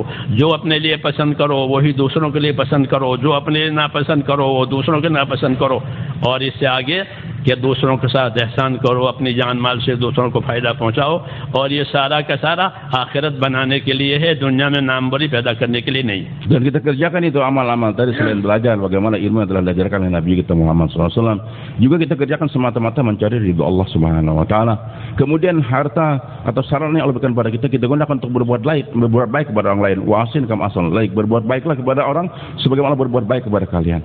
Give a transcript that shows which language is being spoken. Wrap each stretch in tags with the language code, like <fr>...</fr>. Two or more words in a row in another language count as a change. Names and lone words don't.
<hi>जो अपने लिए पसंद करो वही दूसरों के लिए पसंद करो, जो अपने लिए नापसंद करो वो दूसरों के नापसंद करो, और इससे आगे कि दूसरों के साथ एहसान करो, अपनी जान माल से दूसरों को फ़ायदा पहुँचाओ, और ये सारा का सारा आखिरत बनाने के लिए है, दुनिया में नामवरी पैदा करने के लिए नहीं।</hi> <id>Dan kita kerjakan itu amal-amal tadi, selain belajar bagaimana ilmu yang telah diajarkan oleh Nabi kita Muhammad SAW, juga kita kerjakan semata-mata mencari ridho Allah</id> <ar>سبحانه وتعالى.</ar> <id>Kemudian harta atau sarana yang Allah berikan pada kita gunakan untuk berbuat baik kepada orang lain.</id> <ar>وأحسن كما أحسن إليك,</ar> <id>berbuat baiklah kepada orang sebagaimana Allah berbuat baik kepada kalian.</id>